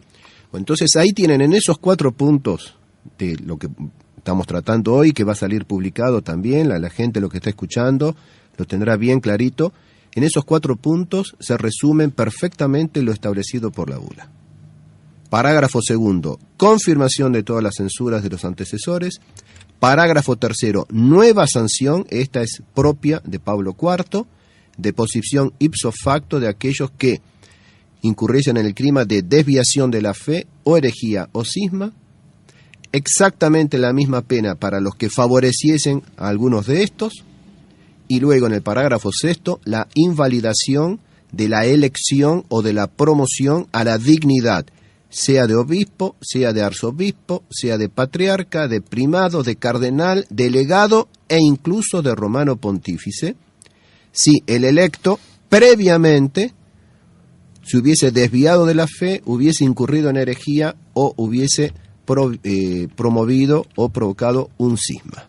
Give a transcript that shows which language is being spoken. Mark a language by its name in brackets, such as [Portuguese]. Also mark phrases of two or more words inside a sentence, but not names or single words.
[Spanish] Entonces ahí tienen en esos 4 puntos de lo que estamos tratando hoy, que va a salir publicado también, la gente lo que está escuchando lo tendrá bien clarito. En esos 4 puntos se resumen perfectamente lo establecido por la bula. Parágrafo segundo, confirmación de todas las censuras de los antecesores. Parágrafo tercero, nueva sanción, esta es propia de Pablo IV, deposición [Latin] ipso facto [Spanish] de aquellos que incurriesen en el crimen de desviación de la fe o herejía o cisma. Exactamente la misma pena para los que favoreciesen a algunos de estos. Y luego en el parágrafo sexto, la invalidación de la elección o de la promoción a la dignidad, sea de obispo, sea de arzobispo, sea de patriarca, de primado, de cardenal, de legado e incluso de romano pontífice, si el electo previamente se hubiese desviado de la fe, hubiese incurrido en herejía o hubiese promovido o provocado un cisma.